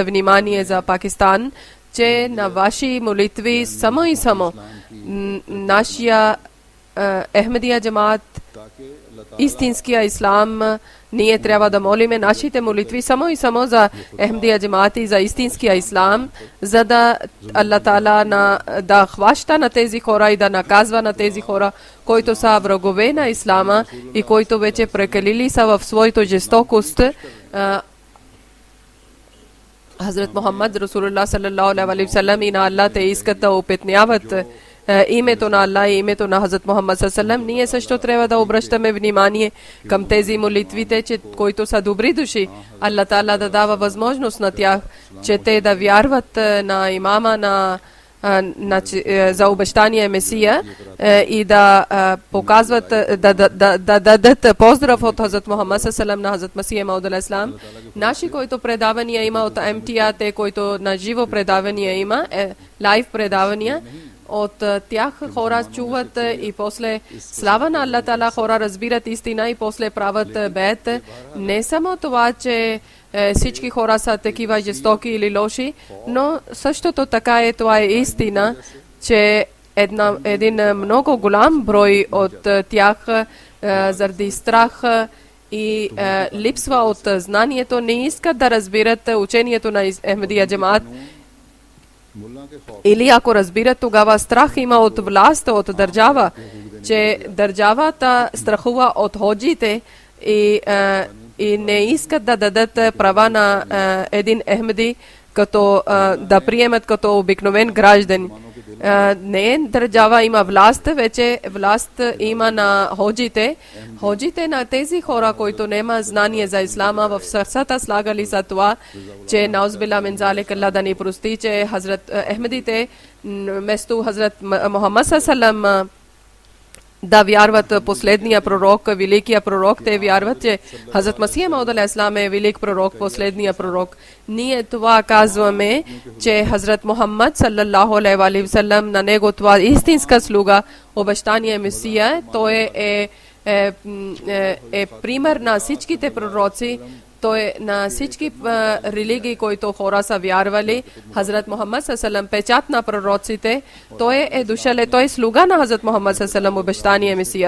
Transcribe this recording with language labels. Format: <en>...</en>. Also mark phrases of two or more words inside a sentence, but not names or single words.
<bg>внимание за Пакистан, че на ваши молитви само и само нашия Ахмедия джамаат, истинския ислам, ние трябва да молиме нашите молитви само и само за Ахмедия джамаат и за истинския ислам, за да Аллах Таала да хваща на тези хора и да наказва на тези хора, които са врагове на ислама и които вече прекалили са в своето жестокост. Хазрат Мухаммад</bg> <ar>رسول الله صلى الله عليه وسلم</ar> <bg>и на Аллах те искат да опетняват името на Аллах и името на Хазрат Мухаммад</bg> <ar>صلى الله عليه وسلم.</ar> <bg>Ние също трябва да обръщаме внимание към тези молитвите, че които са добри души. Аллах Таала да дава възможност на тях, че те да вярват на имама за обещания Месия и да показват, да дадат поздрав от Хазрат Мухаммад</bg> <ar>صلى الله عليه وسلم</ar> <bg>на Хазрат Масих Мауд алейхиссалам. Наши, които предавания има от МТА, те, които на живо предавания има, лайв предавания, от тях хора чуват и после слава на Аллах Таала хора разбират истина и после правят бед. Не само това, че всички хора са такива жестоки или лоши, но същото така е, това е истина, че един много голям брой от тях заради страх и липсва от знанието, не искат да разбират учението на Ахмедия джамаат.</bg> <ur>ملا کے خوف</ur> <bg>Или ако разбират, тогава страх има от власт, от държава, че държавата страхува от ходжите и не искат да дадат права на един Ахмеди, като да приемат като обикновен граждан. Не е държава има власт, вече власт има на ходжите. Ходжите на тези хора, които няма знание за ислама, в сърцата слагали за това, че</bg> <ar>نعوذ بالله من ذلك,</ar> <bg>Аллах да ни прости, че Хазрат Ахмедите вместо Хазрат Мухаммад салам да вярват последния пророк, великия пророк, те вярват, че Хазрат Масия Мауд алейхиссалам е велик пророк, последния пророк. Ние това казваме, че Хазрат Мухаммад</bg> <ar>صلى الله عليه وسلم,</ar> <bg>на него това истинска слуга, обещания Месия, той е пример на всичките пророци. Той е на всички религии, които хора са вярвали. Хазрат Мухаммад салам печат на пророците. Той е дошъл, той е слуга на Хазрат Мухаммад салам, обещания Месия.</bg>